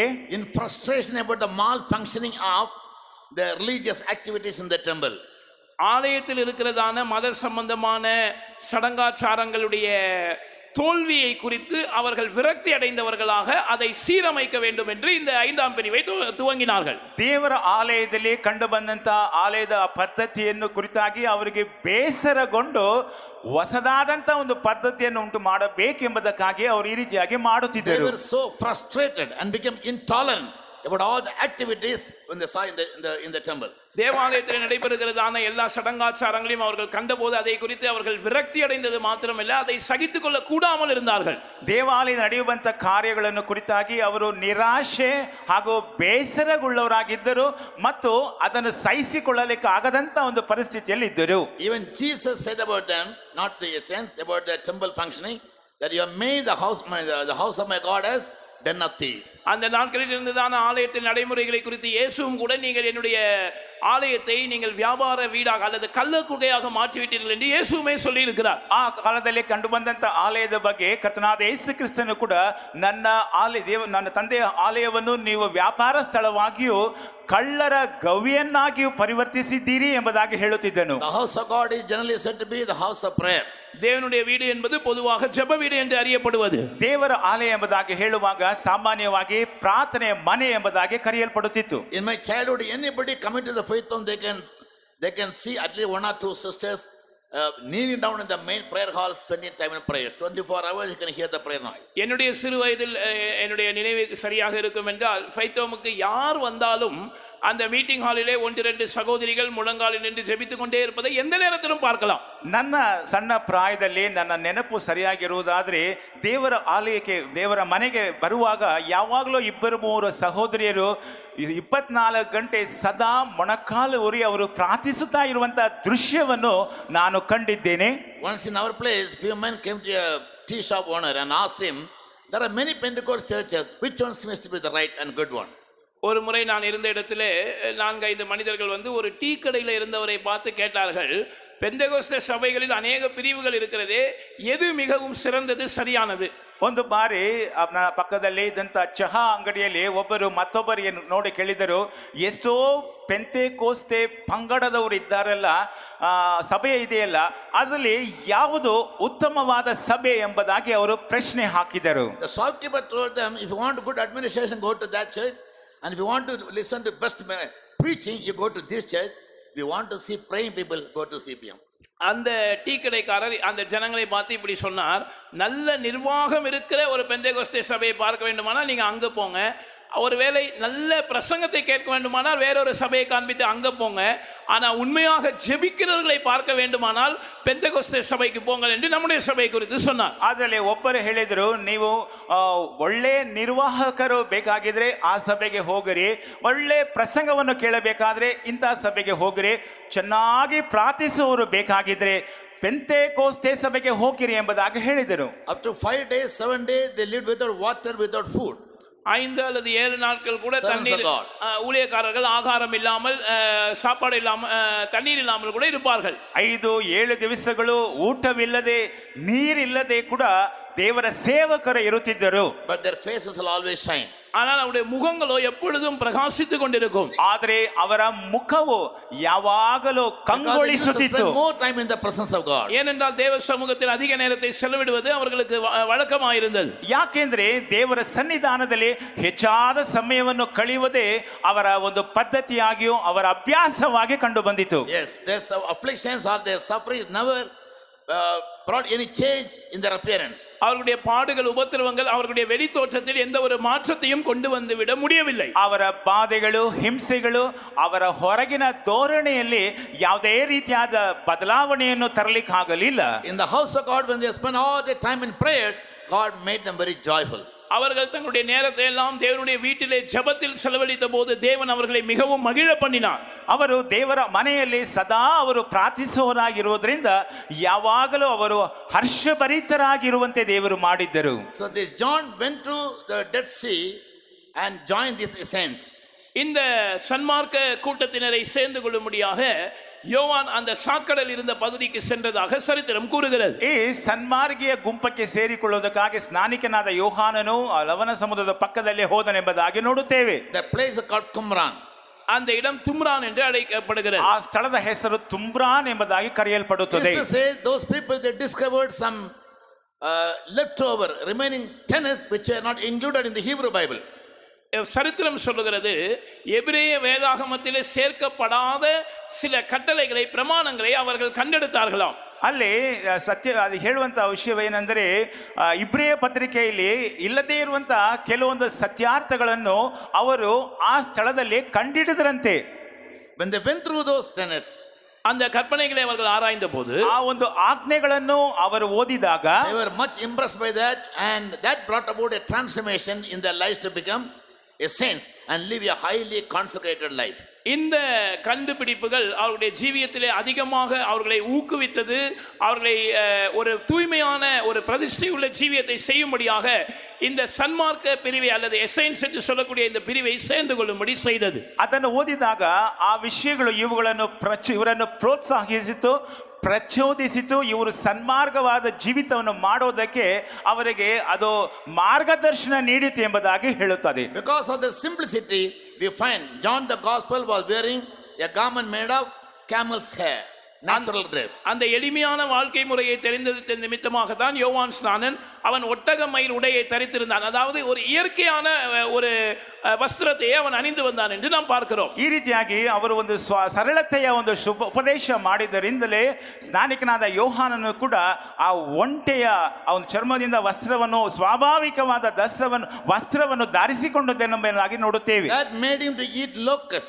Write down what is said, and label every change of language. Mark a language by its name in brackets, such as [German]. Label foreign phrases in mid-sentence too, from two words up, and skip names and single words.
[English] In frustration about the malfunctioning of the religious activities in the temple. [Tamil] ஆலயத்தில் இருக்கிறதான மத சம்பந்தமான சடங்காச்சாரங்களுடைய தோல்வியை குறித்து அவர்கள் விரக்தி அடைந்தவர்களாக அதை சீரமைக்க வேண்டும் என்று இந்த 5ஆம் பிரிவை துவங்கினார்கள். [Kannada] ದೇವರ ಆಲಯದಲ್ಲಿ ಕಂಡು ಬಂದಂತ ಆಲಯದ ಪದ್ಧತಿಯನ್ನು ಕುರಿತಾಗಿ ಅವರಿಗೆ ಬೇಸರಗೊಂಡು ಹೊಸದಾದಂತ ಒಂದು ಪದ್ಧತಿಯನ್ನು ಉಂಟು ಮಾಡಬೇಕೆಂಬುದಕ್ಕಾಗಿ ಅವರು ಈ ರೀತಿಯಾಗಿ ಮಾಡುತ್ತಿದ್ದರು. [English] They were so frustrated and became intolerant about all the activities when they saw in the temple. [Tamil] தேவாலயத்தில் நடைபெறுகிறதான எல்லா சடங்காச்சாரங்களையும் அவர்கள் கண்டபோது அதை குறித்து அவர்கள் விரக்தி அடைந்தது மாத்திரமல்ல, அதை சகித்துக் கொள்ள கூடாமல் இருந்தார்கள். [Kannada] ದೇವಾಲಯದ ನಡೆಯುವಂತ ಕಾರ್ಯಗಳನ್ನು ಕುರಿತಾಗಿ ಅವರು ನಿರಾಶೆ ಹಾಗೂ ಬೇಸರಗೊಳ್ಳವರಾಗಿದ್ದರು ಮತ್ತು ಅದನ್ನು ಸಹಿಸಿಕೊಳ್ಳಲಿಕ್ಕೆ ಆಗದಂತ ಒಂದು ಪರಿಸ್ಥಿತಿಯಲ್ಲಿ ಇದ್ದರು. [English] Even Jesus said about them, not the essence, about the temple functioning, that you have made the house of my God as den of thieves. [Tamil] அந்த நாட்களில் இருந்ததான ஆலயத்தின் நடைமுறைகளை குறித்து இயேசுவும் கூட, நீங்கள் என்னுடைய ஆலயத்தை நீங்கள் வியாபார வீடாக அல்லது கள்ள குகையாக மாற்றிவிட்டீர்கள் என்று இயேசுவே சொல்லி இருக்கிறார். [Kannada] ಆ ಕಾಲದಲ್ಲಿ ಕಂಡು ಬಂದಂತ ಆಲಯದ ಬಗ್ಗೆ ಕರ್ತನಾದ ಯೇಸು ಕ್ರಿಸ್ತನು ಕೂಡ ನನ್ನ ತಂದೆಯ ಆಲಯವನ್ನು ನೀವು ವ್ಯಾಪಾರ ಸ್ಥಳವಾಗಿಯೂ ಕಳ್ಳರ ಗವಿಯನ್ನಾಗಿಯೂ ಪರಿವರ್ತಿಸಿದ್ದೀರಿ ಎಂಬುದಾಗಿ ಹೇಳುತ್ತಿದ್ದನು. [English] The house of God is generally said to be the house of prayer. [Tamil] தேவனுடைய வீடு என்பது பொதுவாக ஜெப வீடு என்று அறியப்படுவது. [Kannada] ದೇವರ ಆಲಯ ಎಂಬುದಾಗಿ ಹೇಳುವಾಗ ಸಾಮಾನ್ಯವಾಗಿ ಪ್ರಾರ್ಥನೆ ಮನೆ ಎಂಬುದಾಗಿ ಕರೆಯಲ್ಪಡುತ್ತಿತ್ತು. [English] In my childhood, anybody coming to the faith home, they can see at least one or two sisters kneeling down in the main prayer hall, spending time in prayer. 24 hours you can hear the prayer noise. [Tamil] என்னுடைய சிறு வயதில் என்னுடைய நினைவு சரியாக இருக்கும் என்றால், [English] faith homeக்கு [Tamil] யார் வந்தாலும் அந்த [English] meeting hallஇலே [Tamil] 1-2 சகோதரிகள் முழங்காலில் நின்று ஜெபித்துக் கொண்டே இருப்பதை எந்த நேரத்திலும் பார்க்கலாம். [Kannada] ನನ್ನ ಸಣ್ಣ ಪ್ರಾಯದಲ್ಲಿ ನನ್ನ ನೆನಪು ಸರಿಯಾಗಿರುವುದಾದ್ರೆ, ದೇವರ ಆಲಯಕ್ಕೆ ದೇವರ ಮನೆಗೆ ಬರುವಾಗ ಯಾವಾಗಲೂ 2-3 ಸಹೋದರಿಯರು 24 ಗಂಟೆ ಸದಾ ಮೊಣಕಾಲು ಊರಿ ಅವರು ಪ್ರಾರ್ಥಿಸುತ್ತಾ ಇರುವಂತಹ ದೃಶ್ಯವನ್ನು ನಾನು ಕಂಡಿದ್ದೇನೆ. [English] Once in our place, few men came to a tea shop owner and asked him, there are many Pentecost churches, which one seems to be the right and good one? [Tamil] ஒரு முறை நான் இருந்த இடத்திலே 4-5 மனிதர்கள் வந்து ஒரு டீ கடையில் இருந்தவரை பார்த்து கேட்டார்கள், பெந்தெகோஸ்தே சபைகளில் அநேக பிரிவுகள் இருக்கிறதே, எது மிகவும் சிறந்தது, சரியானது? [Kannada] ಒಂದು ಬಾರಿ ಪಕ್ಕದಲ್ಲಿ ಇದ್ದಂತ ಚಹಾ ಅಂಗಡಿಯಲ್ಲಿ ಒಬ್ಬರು ಮತ್ತೊಬ್ಬರಿಗೆ ನೋಡಿ ಕೇಳಿದರು, ಎಷ್ಟೋ ಪೆಂತೆಕೋಸ್ತೆ ಪಂಗಡದವರು ಇದ್ದಾರಲ್ಲ, ಸಭೆ ಇದೆಯಲ್ಲ, ಅದರಲ್ಲಿ ಯಾವುದು ಉತ್ತಮವಾದ ಸಭೆ ಎಂಬುದಾಗಿ ಅವರು ಪ್ರಶ್ನೆ ಹಾಕಿದರು. [English] The shopkeeper told them, if you want good administration, go to that church, and if you want to listen to best preaching, you go to this church. If you want to see praying people, go to CPM. [Tamil] அந்த டீ கடைக்காரர் அந்த ஜனங்களை பார்த்து இப்படி சொன்னார், நல்ல நிர்வாகம் இருக்கிற ஒரு பெந்தெகோஸ்தே சபையை பார்க்க வேண்டுமானால் நீங்க அங்க போங்க, ஒருவேளை நல்ல பிரசங்கத்தை கேட்க வேண்டுமானால் வேறொரு சபையை காண்பித்து அங்க போங்க, ஆனா உண்மையாக ஜெபிக்கிறவர்களை பார்க்க வேண்டுமானால் பெந்தெகோஸ்தே சபைக்கு போங்க என்று நம்முடைய சபை குறித்து சொன்னார். [Kannada] ಅದರಲ್ಲಿ ಒಬ್ಬರು ಹೇಳಿದರು, ನೀವು ಒಳ್ಳೆ ನಿರ್ವಾಹಕರು ಬೇಕಾಗಿದ್ರೆ ಆ ಸಭೆಗೆ ಹೋಗಿರಿ, ಒಳ್ಳೆ ಪ್ರಸಂಗವನ್ನು ಕೇಳಬೇಕಾದ್ರೆ ಇಂತಹ ಸಭೆಗೆ ಹೋಗಿರಿ, ಚೆನ್ನಾಗಿ ಪ್ರಾರ್ಥಿಸುವವರು ಬೇಕಾಗಿದ್ರೆ ಪೆಂತೆಕೋಸ್ತೆ ಸಭೆಗೆ ಹೋಗಿರಿ ಎಂಬುದಾಗಿ ಹೇಳಿದರು. [English] Up to 5 days, 7 days, they lived without water, without food. [Tamil] 5 அல்லது 7 நாட்கள் கூட தண்ணீர், ஊழியக்காரர்கள் ஆகாரம் இல்லாமல், சாப்பாடு இல்லாமல், தண்ணீர் இல்லாமல் கூட இருப்பார்கள். [Kannada] 5-7 ದಿವಸಗಳು ಊಟವಿಲ್ಲದೆ ನೀರಿಲ್ಲದೆ ಕೂಡ ದೇವರ ಸೇವಕರು ಇರುತ್ತಿದ್ದರು. [English] But their faces will always shine. [Tamil] ஆனால் அவருடைய முகங்களோ எப்பொழுதும் பிரகாசித்துக் கொண்டிருக்கும். [Kannada] ಆದರೆ ಅವರ ಮುಖವು ಯಾವಾಗಲೂ ಕಂಗೊಳಿಸುತ್ತಿತ್ತು. [English] More time in the presence of God. [Tamil] ஏனென்றால் தேவ சமூகத்தில் அதிக நேரத்தை செலவிடுவது அவர்களுக்கு வழக்கமாயிருந்தது. [Kannada] ಯಾಕೆಂದ್ರೆ ದೇವರ ಸನ್ನಿಧಾನದಲ್ಲಿ ಹೆಚ್ಚಾದ ಸಮಯವನ್ನು ಕಳೆಯುವುದೇ ಅವರ ಒಂದು ಪದ್ಧತಿಯಾಗಿಯೂ ಅವರ ಅಭ್ಯಾಸವಾಗಿ ಕಂಡು ಬಂದಿತು. [English] Yes, their afflictions or their suffering never brought any change in their appearance. [Tamil] அவர்களுடைய பாடுகள், உபத்திரவங்கள் அவர்களுடைய வெளி தோற்றத்தில் எந்த ஒரு மாற்றத்தையும் கொண்டு வந்து விட முடியவில்லை. [Kannada] ಅವರ ಬಾಧೆಗಳು, ಹಿಂಸೆಗಳು ಅವರ ಹೊರಗಿನ ಧೋರಣೆಯಲ್ಲಿ ಯಾವುದೇ ರೀತಿಯಾದ ಬದಲಾವಣೆಯನ್ನು ತರಲಿಕ್ಕೆ ಆಗಲಿಲ್ಲ. [English] In the house of God, when they spent all their time in prayer, God made them very joyful. [Tamil] அவர்கள் தங்களுடைய நேரத்தை எல்லாம் தேவனுடைய வீட்டிலே ஜெபத்தில் செலவழித்த போது தேவன் அவர்களை மிகவும் மகிழ பண்ணினார். [Kannada] ಅವರು ದೇವರ ಮನೆಯಲ್ಲಿ ಸದಾ ಅವರು ಪ್ರಾರ್ಥಿಸುವವರಾಗಿರುವುದರಿಂದ ಯಾವಾಗಲೂ ಅವರು ಹರ್ಷಭರಿತರಾಗಿರುವಂತೆ ದೇವರು ಮಾಡಿದ್ದರು. [English] So this John went to the Dead Sea and joined this essence. [Tamil] இந்த சன்மார்க்க கூட்டத்தினரை சேர்ந்து கொள்ளும்படியாக யோவான் அந்த சாக்கடல் இருந்த பகுதிக்கு சென்றதாக சரித்திரம் கூறுகிறது. [Kannada] ಈ ಸನ್ಮಾರ್ಗಿಯ ಗುಂಪಕ್ಕೆ ಸೇರಿಕೊಳ್ಳುವುದಕ್ಕಾಗಿ ಸ್ನಾನಿಕನಾದ ಯೋಹಾನನು ಲವಣ ಸಮುದ್ರದ ಪಕ್ಕದಲ್ಲಿ ಹೋದನೆಂಬುದಾಗಿ ನೋಡುತ್ತೇವೆ. [English] The place is called Qumran. [Tamil] அந்த இடம் தும்ரான் என்று அழைக்கப்படுகிறது. [Kannada] ಆ ಸ್ಥಳದ ಹೆಸರು ತುಂಬ್ರಾನ್ ಎಂಬುದಾಗಿ ಕರೆಯಲ್ಪಡುತ್ತದೆ. [English] This say those people, they discovered some leftover remaining tenets which were not included in the Hebrew Bible. [Tamil] சரித்திரம் சொல்லுகிறது, எபிரேய வேதாகமத்திலே சேர்க்கப்படாத சில கட்டளைகளை, பிரமாணங்களை அவர்கள் கண்டெடுத்தார்களாம். [Kannada] ಅಲ್ಲಿ ಸತ್ಯ ಅದು ಹೇಳುವಂತಹ ವಿಷಯವೇನೆಂದರೆ, ಇಬ್ರಿಯ ಪತ್ರಿಕೆಯಲ್ಲಿ ಇಲ್ಲದೇ ಇರುವಂತಹ ಕೆಲವೊಂದು ಸತ್ಯಾರ್ಥಗಳನ್ನು ಅವರು ಆ ಸ್ಥಳದಲ್ಲಿ ಕಂಡಿಡಿದರಂತೆ. [English] When they went through those tenets, [Tamil] அந்த கற்பனைகளை அவர்கள் ஆராய்ந்த போது [Kannada] ಆ ಒಂದು ಆಜ್ಞೆಗಳನ್ನು ಅವರು ಓದಿದಾಗ [English] they were much impressed by that, and that brought about a transformation in their lives to become a saints and live a highly consecrated life. [Tamil] இந்த கண்டுபிடிப்புகள் அவர்களுடைய ஜீவியத்திலே அதிகமாக அவர்களை ஊக்குவித்தது, அவர்களை ஒரு தூய்மையான ஒரு பிரதிஷ்டை உள்ள ஜீவியத்தை செய்யும்படியாக இந்த சன்மார்க்க பிரிவை அல்லது எசைன்ஸ் என்று சொல்லக்கூடிய இந்த பிரிவை சேர்ந்து கொள்ளும்படி செய்தது. [Kannada] ಅದನ್ನು ಓದಿದಾಗ ಆ ವಿಷಯಗಳು ಇವರನ್ನು ಪ್ರೋತ್ಸಾಹಿಸಿತು, ಪ್ರಚೋದಿಸಿತು. ಇವರು ಸನ್ಮಾರ್ಗವಾದ ಜೀವಿತವನ್ನು ಮಾಡೋದಕ್ಕೆ ಅವರಿಗೆ ಅದು ಮಾರ್ಗದರ್ಶನ ನೀಡಿತು ಎಂಬುದಾಗಿ ಹೇಳುತ್ತದೆ. [English] Because of the simplicity, we find John the Gospel was wearing a garment made of camel's hair, natural dress. [Tamil] அந்த எளிமையான வாழ்க்கை முறையை தெரிந்தது நிமித்தமாக தான் யோவான் ஸ்நானன் அவன் ஒட்டக மயில் உடையை தரித்திருந்தான். அதாவது ஒரு இயற்கையான ஒரு ವಸ್ತ್ರத்தை அவன் ಅಣಿந்து வந்தான் என்று நாம் பார்க்கிறோம். [Kannada] ಈ ರೀತಿಯಾಗಿ ಅವರು ಒಂದು ಸರಳತೆಯ ಒಂದು ಉಪದೇಶ ಮಾಡಿದರಿಂದಲೇ ಸ್ನಾನಿಕನಾದ ಯೋಹಾನನು ಕೂಡ ಆ ಒಂಟೆಯ ಒಂದು ಚರ್ಮದಿಂದ ವಸ್ತ್ರವನ್ನು ಸ್ವಾಭಾವಿಕವಾದ ವಸ್ತ್ರವನ್ನು ಧರಿಸಿಕೊಂಡದ್ದೆಂಬುದಾಗಿ ನೋಡುತ್ತೇವೆ. [English] That made him to eat locusts.